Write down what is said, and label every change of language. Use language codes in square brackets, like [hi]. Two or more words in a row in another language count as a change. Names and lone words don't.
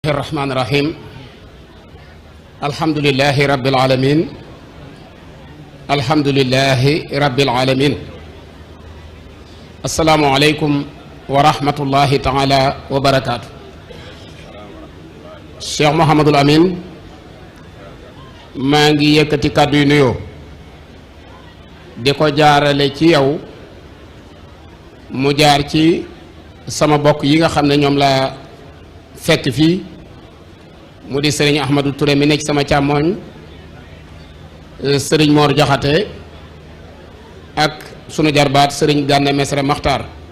[ar] الرحمن الرحيم الحمد لله رب العالمين الحمد لله رب العالمين السلام عليكم ورحمة الله تعالى وبركاته [wo] Cheikh Mouhamadul Amin maa ngi yëkkati kàddu yu nuyoo di ko jaarale ci yow mu jaar ci sama bokk yi nga xam ne ñoom la fekk fii mu di sëriñ Ahmadou Touré mi nekk sama càmmooñ sëriñ Mor Jaxate ak sunu jarbaat sëriñ Gànna Mesere Maxtaar